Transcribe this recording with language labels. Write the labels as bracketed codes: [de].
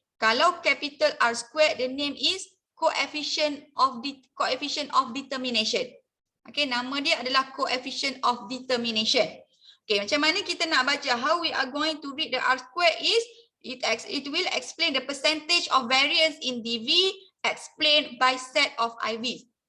[en] Kalau capital R square, the name is coefficient of determination. [ms] Okay, nama dia adalah coefficient of determination. Okay, macam mana kita nak baca? [en] How we are going to read the R square is, it will explain the percentage of variance in DV explained by set of IVs.